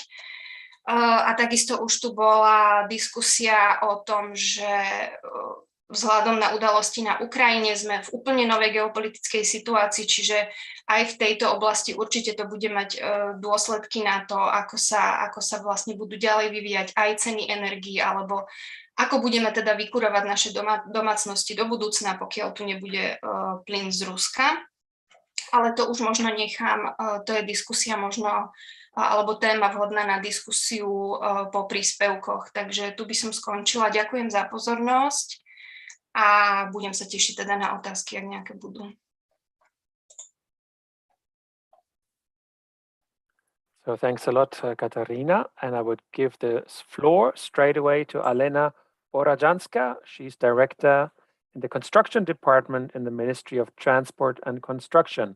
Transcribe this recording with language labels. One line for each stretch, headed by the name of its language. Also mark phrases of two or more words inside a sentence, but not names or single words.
Slovak: A takisto už tu bola diskusia o tom, že vzhľadom na udalosti na Ukrajine sme v úplne novej geopolitickej situácii, čiže aj v tejto oblasti určite to bude mať dôsledky na to, ako sa vlastne budú ďalej vyvíjať aj ceny energií, alebo ako budeme teda vykurovať naše domácnosti do budúcna, pokiaľ tu nebude plyn z Ruska. ale to už možno nechám, to je diskusia možno, alebo téma vhodná na diskusiu po príspevkoch. Takže tu by som skončila. Ďakujem za pozornosť a budem sa tešiť teda na otázky, ak nejaké budú.
English: So thanks a lot, Katarina. And I would give the floor straight away to Alena Orajanska. She's director in the construction department in the Ministry of Transport and Construction.